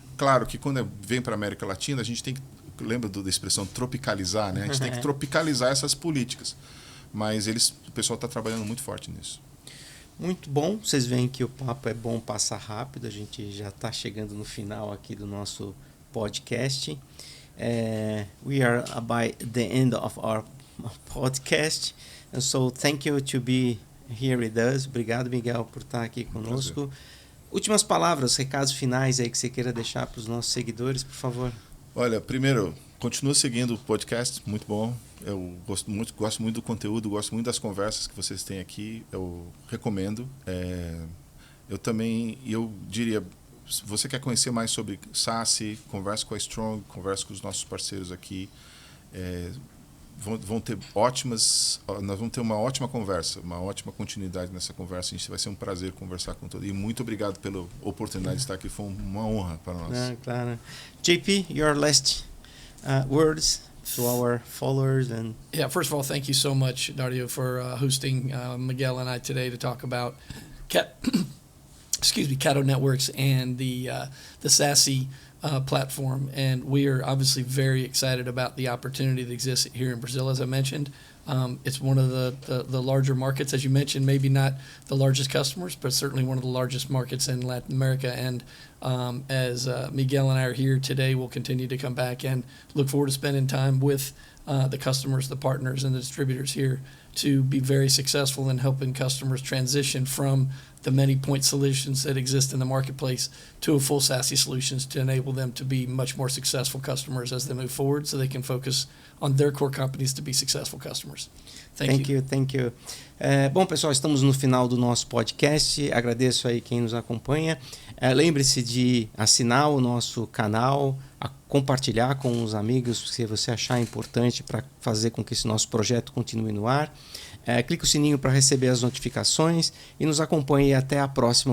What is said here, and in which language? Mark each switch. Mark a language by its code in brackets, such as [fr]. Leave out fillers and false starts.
[pt] Claro que quando vem para a América Latina, a gente tem que... Lembra da expressão tropicalizar, né? A gente tem que tropicalizar essas políticas. Mas o pessoal está trabalhando muito forte nisso. Muito bom. Vocês veem que o papo é bom passar rápido. A gente já está chegando no final aqui do nosso podcast. [en] We are by the end of our podcast. And so thank you to be here with us. [pt] Obrigado, Miguel, por estar aqui conosco. Últimas palavras, recados finais aí que você queira deixar para os nossos seguidores, por favor. Olha, primeiro, continua seguindo o podcast, muito bom. Eu gosto muito do conteúdo, gosto muito das conversas que vocês têm aqui, eu recomendo. Eu diria, se você quer conhecer mais sobre SaaS, converse com a Strong, converse com os nossos parceiros aqui. Vão ter nós vamos ter uma ótima conversa, uma ótima continuidade nessa conversa. A gente vai ser um prazer conversar com todos. E muito obrigado pela oportunidade de estar aqui, foi uma honra para nós. Claro. [en] JP, your last words to our followers and first of all, thank you so much, Dario, for hosting Miguel and I today to talk about Cato Networks and the SASE platform, and we are obviously very excited about the opportunity that exists here in Brazil. As I mentioned, it's one of the larger markets, as you mentioned, maybe not the largest customers, but certainly one of the largest markets in Latin America. And as Miguel and I are here today, we'll continue to come back and look forward to spending time with the customers, the partners, and the distributors here to be very successful in helping customers transition from the many point solutions that exist in the marketplace to a full SASE solutions to enable them to be much more successful customers as they move forward, so they can focus on their core companies to be successful customers. Thank you. Thank you. [pt] Bom, pessoal, estamos no final do nosso podcast. Agradeço aí quem nos acompanha. Lembre-se de assinar o nosso canal, compartilhar com os amigos se você achar importante para fazer com que esse nosso projeto continue no ar. Clique o sininho para receber as notificações e nos acompanhe até a próxima.